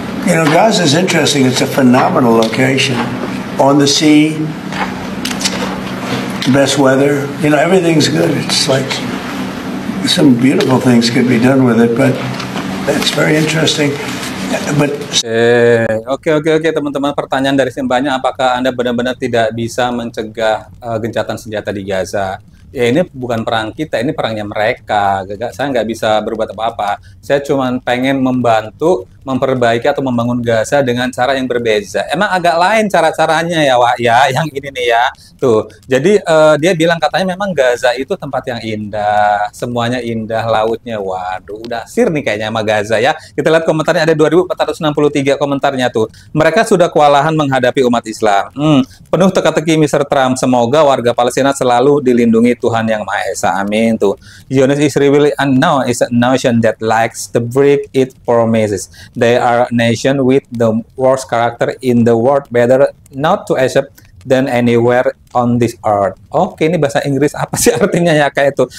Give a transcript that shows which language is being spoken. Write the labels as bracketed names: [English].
[English] You know, Gaza is interesting. It's a phenomenal location. On the sea, best weather. You know, everything's good. It's like some beautiful things could be done with it, but that's very interesting. But [Indonesian] Oke teman-teman, pertanyaan dari sini banyak, apakah Anda benar-benar tidak bisa mencegah gencatan senjata di Gaza? Ya ini bukan perang kita, ini perangnya mereka. Saya nggak bisa berbuat apa-apa. Saya cuma pengen membantu memperbaiki atau membangun Gaza dengan cara yang berbeda. Emang agak lain cara-caranya ya, Wak, ya, yang ini nih ya. Tuh, jadi dia bilang katanya memang Gaza itu tempat yang indah, semuanya indah, lautnya. Waduh, udah sir nih kayaknya sama Gaza ya. Kita lihat komentarnya, ada 2463 komentarnya tuh. Mereka sudah kewalahan menghadapi umat Islam. Penuh teka-teki Mr. Trump. Semoga warga Palestina selalu dilindungi Tuhan Yang Maha Esa. Amin. Tuh, [English] Zionist is really unknown, is a nation that likes to break its promises. They are a nation with the worst character in the world, better not to accept than anywhere on this earth. [Indonesian] Oke, ini bahasa Inggris apa sih artinya ya kayak itu?